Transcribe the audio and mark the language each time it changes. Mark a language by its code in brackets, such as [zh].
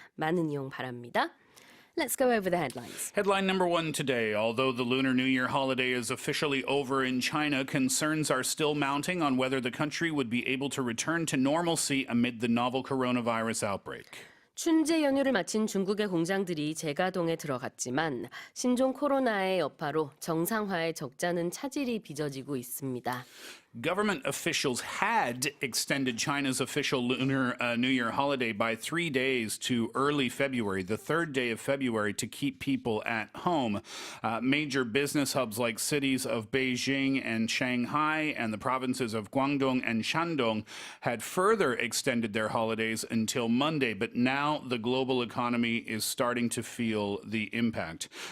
[ko] 많은 이용 바랍니다. [en] Let's go over the headlines. Headline number 1 today. Although the Lunar New Year holiday is officially over in China, concerns are still mounting on whether the country would be able to return to normalcy amid the novel coronavirus outbreak. [ko] 춘제 연휴를 마친 중국의 공장들이 재가동에 들어갔지만 신종 코로나의 여파로 정상화의 적자는 차질이 빚어지고 있습니다. [en] Government officials had extended China's official Lunar New Year holiday by 3 days to early February, the 3rd day of February, to keep people at home. Major business hubs like cities of Beijing and Shanghai and the provinces of Guangdong and Shandong had further extended their holidays until Monday, but now the global economy is starting to feel the impact.